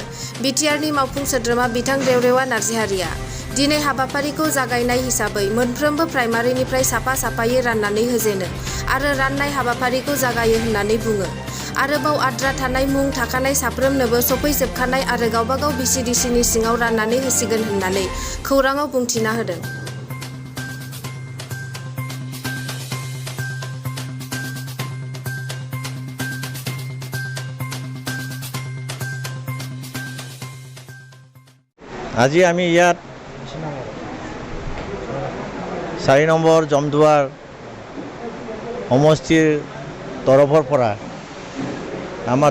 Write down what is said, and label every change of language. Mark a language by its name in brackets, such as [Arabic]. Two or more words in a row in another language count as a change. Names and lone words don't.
[Bodo] बिटिआरनि मावफुं सोद्रोमा बिथां रेवरेवा नार्जिहारिया दिनै हाबाफारिखौ जागायनाय हिसाबै मोनफ्रोमबो प्राइमारिनिफ्राय साफा साफायै राननानै होजेनो आरो राननाय हाबाफारिखौ जागायो होननानै बुङो। आरोबाव आद्रा थानाय मुं थाखानाय साफ्रोमनोबो सफैजोबखानाय आरो गावबागाव भिसिडिसिनि सिङाव राननानै होसिगोन होननानै खौराङाव बुंथिना होदों। [Assamese] আজি আমি ইয়াত 4 নম্বৰ জমদুৱাৰ সমষ্টিৰ তৰফৰ পৰা আমাৰ